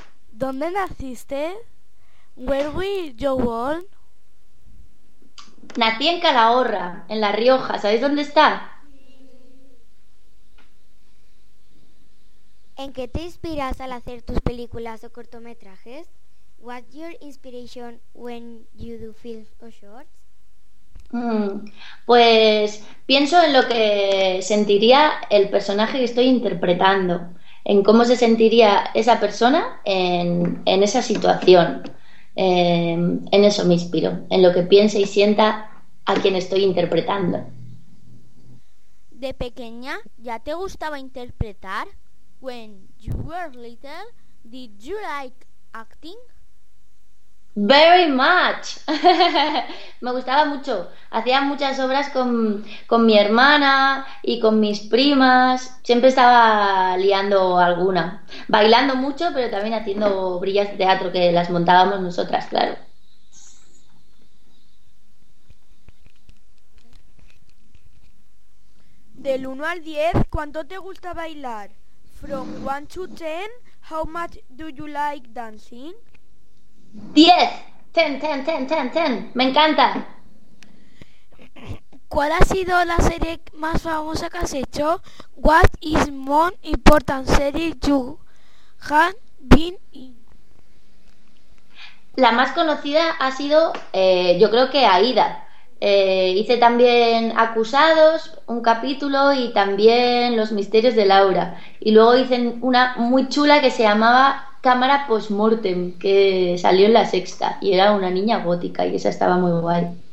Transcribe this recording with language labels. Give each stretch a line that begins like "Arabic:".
Spanish: ¿Dónde naciste?
English: Where were you born?
Spanish: Nací en Calahorra, en La Rioja. ¿Sabéis dónde está? ¿En qué te inspiras al hacer tus películas o cortometrajes?
English: What's your inspiration when you do films or shorts?
Spanish: Pues pienso en lo que sentiría el personaje que estoy interpretando, en cómo se sentiría esa persona en esa situación. En eso me inspiro, en lo que piense y sienta a quien estoy interpretando. ¿De pequeña ya te gustaba interpretar?
English: When you were little, did you like acting? Very much.
Spanish: Me gustaba mucho. Hacía muchas obras con mi hermana y con mis primas. Siempre estaba liando alguna. Bailando mucho, pero también haciendo obrillas de teatro que las montábamos nosotras, claro. Del 1 al 10, ¿cuánto te gusta bailar?
English: From 1 to 10, how much do you like dancing?
Spanish: 10, 10, 10, 10, 10, 10, me encanta. ¿Cuál ha sido la serie más famosa que has hecho?
English: What is more important series you have been in?
Spanish: La más conocida ha sido, yo creo que Aída. Hice también Acusados, un capítulo, y también Los misterios de Laura. Y luego hice una muy chula que se llamaba Cámara Postmortem, que salió en La Sexta, y era una niña gótica, y esa estaba muy guay.